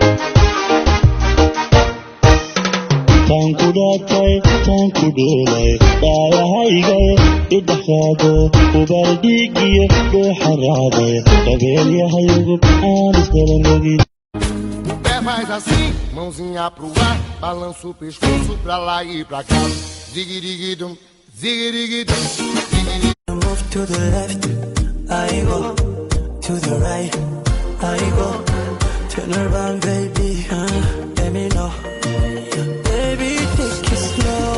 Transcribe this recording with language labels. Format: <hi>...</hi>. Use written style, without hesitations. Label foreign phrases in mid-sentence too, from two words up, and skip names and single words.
<so>tanku dhaatay tanku dheelay dhaayahaygae idhaxaado ubaldhiigiyo dhuuxaraaday qabeelyahayagu aan isdalanogin</so> <pt>faz assim, mãozinha pro ar, balança o pescoço pra lá e pra cá. Zigirigidum, zigirigidum, zigirigidum.</pt> <en>Move to the left, I go to the right, I go. Turn around, baby, let me know. Baby, take it slow.</en>